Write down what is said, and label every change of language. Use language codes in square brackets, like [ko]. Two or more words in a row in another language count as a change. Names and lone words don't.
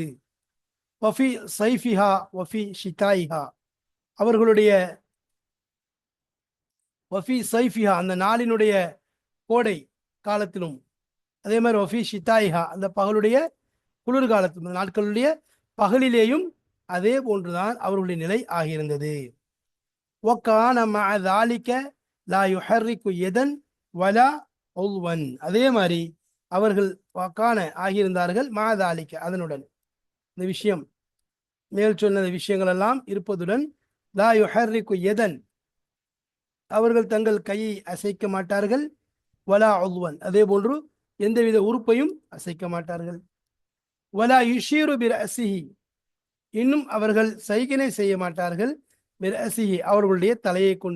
[ar] وفي صيفها وفي شتائها [ta] அவர்களுடைய [ar] وفي صيفها [ta] அந்த நாளினுடைய கோடை காலத்திலும், அதே மாதிரி [ar] وفي شتائها [ta] அந்த பகலுடைய குளிர்காலத்திலும், நாட்களுடைய பகலிலேயும் அதே போன்றுதான் அவர்களுடைய நிலை ஆகியிருந்தது. [ar] وَكَانَ مَعَ ذَلِكَ لَا يُحَرِّكُ يَدًا وَلَا عُضْوًا [ta] அதே மாதிரி அவர்கள் [ar] வக்கான ஆகியிருந்தார்கள். مع ذَلِكَ [ta] அதனுடன், இந்த விஷயம் மேல் சொன்ன விஷயங்கள் எல்லாம் இருப்பதுடன், [ar] لا يحرك يدا [ta] அவர்கள் தங்கள் கையை அசைக்க மாட்டார்கள், [ar] ولا عضوا [ta] அதே போன்று எந்தவித உறுப்பையும் அசைக்க மாட்டார்கள், [ar] ولا يشير برأسه [ta] இன்னும் அவர்கள் சைகனை செய்ய மாட்டார்கள், பிரஅஸிஹி அவர்களுடைய தலையை கொண்டு.